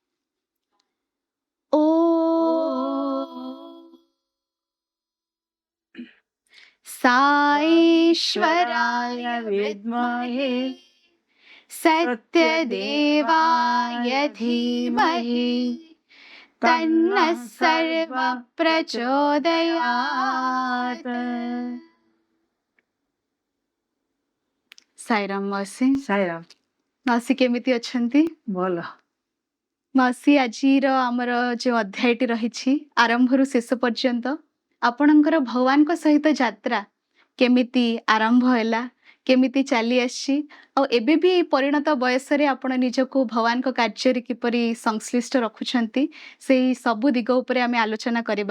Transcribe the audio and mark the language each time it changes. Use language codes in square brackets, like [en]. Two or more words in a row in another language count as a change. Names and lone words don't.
[sa] ओ साईश्वराय विद्महे सत्यदेवाय धीमहि तन्नः सर्वः प्रचोदयात्। [or] साईराम मासी। साईराम। ମାଉସୀ କେମିତି ଅଛନ୍ତି? भल। ମାଉସୀ ଆଜିର ଆମର ଯେଉଁ ଅଧ୍ୟାୟଟି ରହିଛି ଆରମ୍ଭରୁ ଶେଷ ପର୍ଯ୍ୟନ୍ତ ଆପଣଙ୍କର ଭଗବାନ କୁ ସହିତ ଯାତ୍ରା କେମିତି ଆରମ୍ଭ ହେଲା, କେମିତି ଚାଲି ଆସି ଓ ଏବେ ବି ପରିଣତ ବୟସ ରେ ଆପଣ ନିଜକୁ ଭଗବାନ କୁ କାର୍ଯ୍ୟ ରେ କିପରି ସଂଶ୍ଳିଷ୍ଟ ରଖୁଛନ୍ତି ସେ ସବୁ ଦିଗ ଉପରେ ଆମେ ଆଲୋଚନା କରିବା।